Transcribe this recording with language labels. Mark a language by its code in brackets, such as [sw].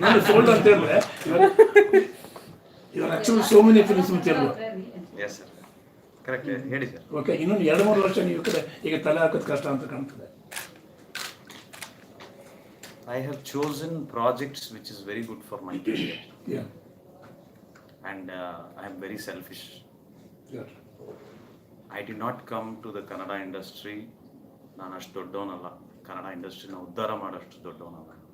[kn] ನಾನು [en] sold [kn] ಅಂತ ಹೇಳಿದ್ರೆ [en] you are actually so many films in Telugu. [kn] Yes sir, correct ಹೇಳಿ ಸರ್. Okay, ಇನ್ನೊಂದು 2-3 ವರ್ಷ ನೀವು ಕಡೆ ಈಗ ತಲೆ ಹಾಕೋದು ಕಷ್ಟ ಅಂತ ಕಾಣ್ತದೆ. [en] I have chosen projects which is very good for my career. Yeah. And I am very selfish. Good. I did not come to the Kannada industry. [kn] ನಾನು ಅಷ್ಟು ದೊಡ್ಡವನಲ್ಲ, ಕನ್ನಡ ಇಂಡಸ್ಟ್ರಿನ ಉದ್ಧಾರ ಮಾಡೋಷ್ಟು ದೊಡ್ಡವನಲ್ಲ.